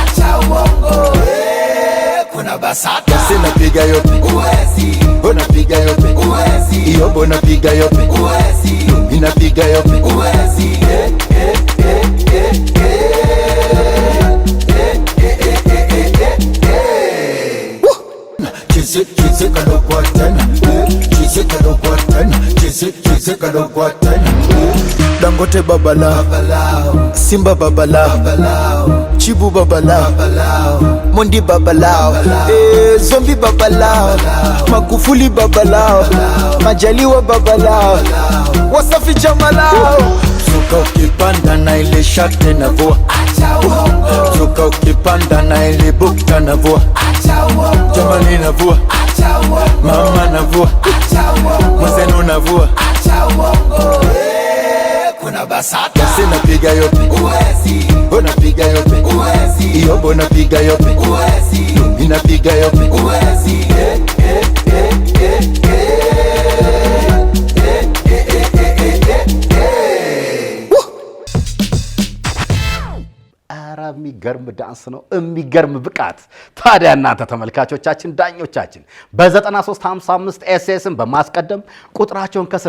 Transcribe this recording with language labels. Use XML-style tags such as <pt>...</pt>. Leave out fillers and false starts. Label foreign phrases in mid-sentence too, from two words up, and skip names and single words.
<sw>Kuna basata sina piga yope uwezi, unapiga yope uwezi, iyobo napiga yope uwezi, inapiga yope uwezi. Chise kalokwa tena, chise kalokwa tena, chise kalokwa tena. Dangote babala, Simba babala, Chibu babala, Mondi babala, Zombi babala, Magufuli babala, Majaliwa babala, Wasafi jamalao. Suka ukipanda na ile shate na vua, suka ukipanda na ile bukta na vua, jamani na vua, mama na vua, mwazenu na vua. Kuna basata sina piga yope uwezi, unapiga yope uwezi, iyobo napiga yope uwezi, inapiga yope uwezi.</sw> <am>የሚገርም ዳንስ ነው፣ የሚገርም ብቃት። ታዲያ እናንተ ተመልካቾቻችን፣ ዳኞቻችን በ9355 ኤስኤስን በማስቀደም ቁጥራቸውን ከስር</am>